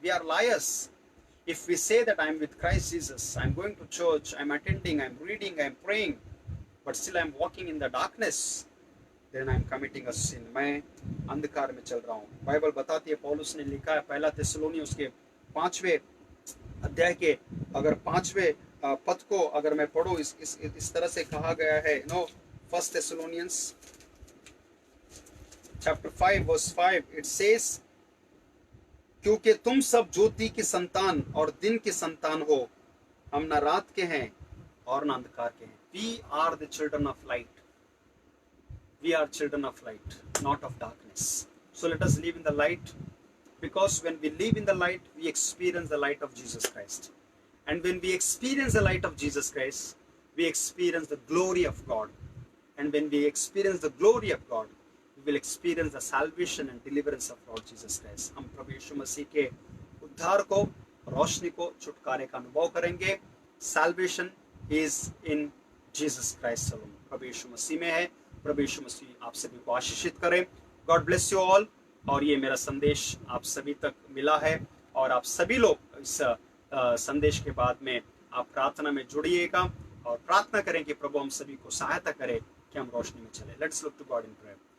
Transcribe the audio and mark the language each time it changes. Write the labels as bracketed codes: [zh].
[hi] We are lawyers [en] if we say that I am with Christ Jesus, I am going to church, I am attending, I am reading, I am praying, but still I am walking in the darkness, then I am committing a sin. [hi] मैं अंधकार में चल रहा हूँ। Bible बताती है, पौलुस ने लिखा है पहला थिस्सलुनी उसके 5वें अध्याय के अगर 5वें पद को अगर मैं पढ़ूं, इस तरह से कहा गया है, [en] first Thessalonians chapter 5 verse 5, it says, [hi] क्योंकि तुम सब ज्योति की संतान और दिन की संतान हो, हम न रात के हैं और न अंधकार के हैं। [en] We are the children of light, we are children of light, not of darkness. So let us live in the light, because when we live in the light we experience the light of Jesus Christ, and when we experience the light of Jesus Christ we experience the glory of God, and when we experience the glory of God we will experience the salvation and deliverance of Lord Jesus Christ। [hi] हम प्रभु यीशु मसीह के उद्धार को, रोशनी को, छुटकारे का अनुभव करेंगे। [en] salvation is in Jesus Christ alone, [hi] प्रभु यीशु मसीह में है। प्रभु यीशु मसीह आप सभी को आशीषित करे। [en] God bless you all। [hi] और ये मेरा संदेश आप सभी तक मिला है, और आप सभी लोग इस संदेश के बाद में आप प्रार्थना में जुड़िएगा और प्रार्थना करें कि प्रभु हम सभी को सहायता करे कि हम रोशनी में चले। [en] Let's look to God in prayer.